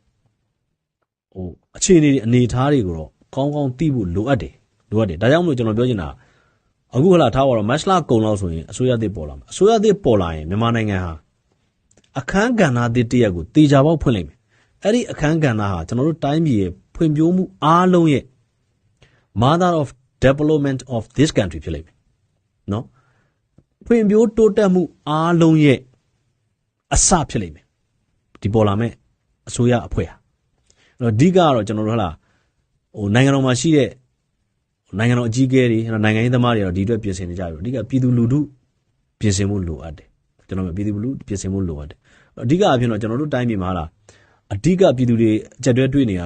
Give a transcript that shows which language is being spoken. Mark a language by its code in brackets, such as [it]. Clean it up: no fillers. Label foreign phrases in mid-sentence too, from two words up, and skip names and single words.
[my] အခြေအနေအနေအထားတွေကိုတော့ကောင်းကောင်းသိဖို့လိုအပ်တယ်ဒါကြောင့်မလို့ကျွန်တော်ပြောချင်တာအခုဟုတ်လားထားပါတော့မတ်လကုံလောက်ဆိုရင်အစိုးရသစ်ပေါ်လာမှာအစိုးရသစ်ပေါ်လာရင်မြန်မာနိုင်ငံဟာအခန်းကဏ္ဍသစ်တစ်ရပ်ကိုတေချာပေါက်ဖွင့်လိုက်မယ်အဲ့ဒီအခန်းကဏ္ဍဟာကျွန်တော်တို့တိုင်းပြည်ရဲ့ဖွံ့ဖြိုးမှုအားလုံးရဲ့ [en] mother of development of this country [my] ဖြစ်လိမ့်မယ်နော်ဖွံ့ဖြိုးတိုးတက်မှုအားလုံးရဲ့အစဖြစ်လိမ့်မယ် ဒီပေါ်လာမဲ့အစိုးရအဖွဲ့ဟာအဲ့တော့အဓိကကတော့ကျွန်တော်တို့ဟုတ်လားနိုင်ငံတော်မှာရှိတဲ့နိုင်ငံတော်အကြီးအကဲတွေနိုင်ငံရေးသမားတွေကတော့ဒီအတွက်ပြင်ဆင်နေကြပြီအဓိကပြည်သူလူထုပြင်ဆင်မှုလိုအပ်တယ်ကျွန်တော်ပြည်သူလူထုပြင်ဆင်မှုလိုအပ်တယ်အဓိကအဖြစ်တော့ကျွန်တော်တို့တိုင်းပြည်မှာဟာလားအဓိကပြည်သူတွေအကြက်တွဲတွေ့နေရ